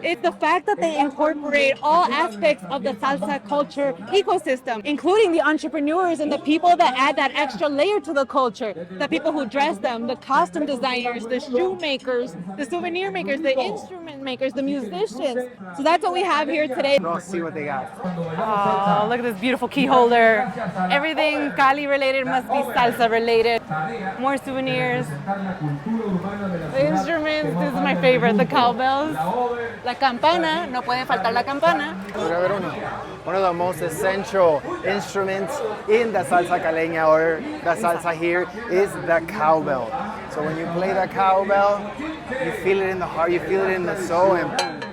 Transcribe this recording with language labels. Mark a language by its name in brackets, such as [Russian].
[English] It's the fact that they incorporate all aspects of the salsa culture ecosystem, including the entrepreneurs and the people that add that extra layer to the culture, the people who dress them, the costume designers, the shoe makers, the souvenir makers, the instrument makers, the musicians. So that's what we have here today. let's see what they got. Oh, look at this beautiful key holder. Everything Cali related must be salsa related. More souvenirs. The instruments, this is my favorite, the cowbells. [Spanish] La campana, no puede faltar la campana. [English] One of the most essential instruments in the salsa caleña or the salsa here is the cowbell. So when you play the cowbell, you feel it in the heart, you feel it in the soul, and boom.